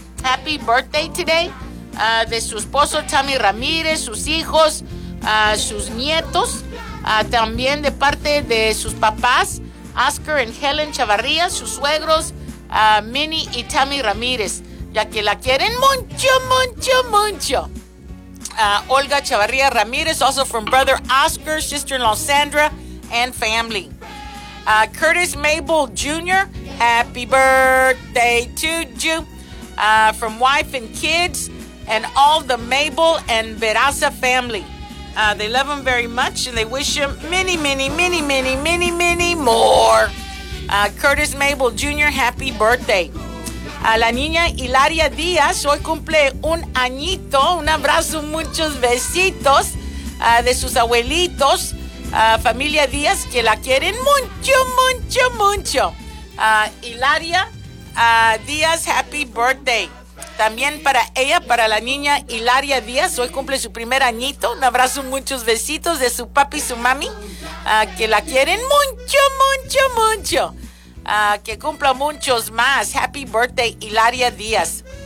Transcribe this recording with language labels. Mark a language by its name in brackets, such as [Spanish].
[English] Happy birthday today. [Spanish] De su esposo Tommy Ramírez, sus hijos, sus nietos. También de parte de sus papás, Oscar y Helen Chavarría, sus suegros, Minnie y Tommy Ramírez. Ya que la quieren mucho, mucho, mucho. [English] Olga Chavarría Ramírez, also from brother Oscar, sister-in-law Sandra, and family. Curtis Mabel Jr., happy birthday to you. From wife and kids, and all the Mabel and Veraza family. They love him very much, and they wish him many, many, many, many, many, many more. Curtis Mabel Jr., happy birthday. [Spanish] A la niña Hilaria Díaz, hoy cumple un añito, un abrazo, muchos besitos de sus abuelitos, familia Díaz, que la quieren mucho, mucho, mucho. [English] Hilaria Díaz, happy birthday. [Spanish] También para ella, para la niña Hilaria Díaz, hoy cumple su primer añito, un abrazo, muchos besitos de su papi y su mami, que la quieren mucho, mucho, mucho. Que cumpla muchos más. [English] Happy birthday, [Spanish] Hilaria Díaz.